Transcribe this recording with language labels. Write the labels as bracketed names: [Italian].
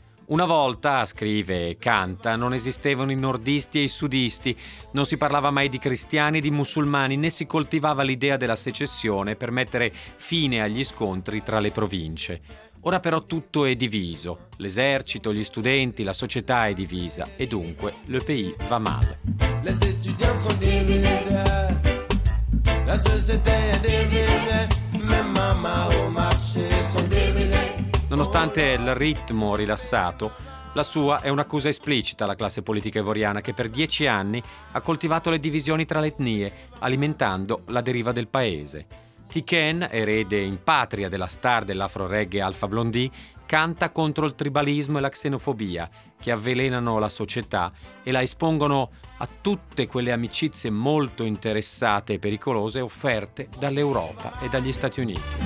[Italian] Una volta, scrive e canta, non esistevano i nordisti e i sudisti, non si parlava mai di cristiani e di musulmani, né si coltivava l'idea della secessione per mettere fine agli scontri tra le province. Ora però tutto è diviso, l'esercito, gli studenti, la società è divisa e dunque [French] le pays [Italian] va male. [French] Les étudiants sont divisés, la société est divisée, mes mamans au marché sont divisées. [Italian] Nonostante il ritmo rilassato, la sua è un'accusa esplicita alla classe politica ivoriana che per 10 anni ha coltivato le divisioni tra le etnie, alimentando la deriva del paese. Tiken, erede in patria della star dell'afro-reggae Alpha Blondie, canta contro il tribalismo e la xenofobia che avvelenano la società e la espongono a tutte quelle amicizie molto interessate e pericolose offerte dall'Europa e dagli Stati Uniti.